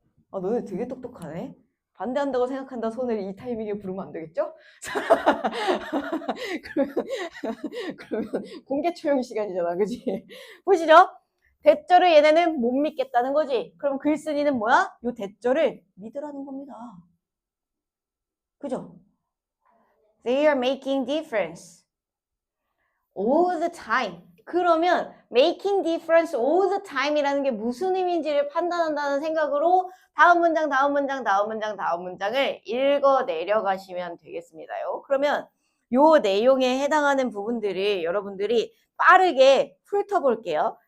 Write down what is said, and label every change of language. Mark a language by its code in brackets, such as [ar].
[ko] 너네 되게 똑똑하네. 반대한다고 생각한다. 손을 이 타이밍에 부르면 안 되겠죠? 그러면 공개 처형 시간이잖아. 그지? 보시죠? 대절을 얘네는 못 믿겠다는 거지. 그럼 글쓴이는 뭐야? 요 대절을 믿으라는 겁니다. 그죠? [en] They are making difference all the time. [ko] 그러면 [en] making difference all the time [ko] 이라는 게 무슨 의미인지를 판단한다는 생각으로 다음 문장, 다음 문장, 다음 문장, 다음 문장을 읽어 내려가시면 되겠습니다요. 그러면 요 내용에 해당하는 부분들을 여러분들이 빠르게 훑어볼게요.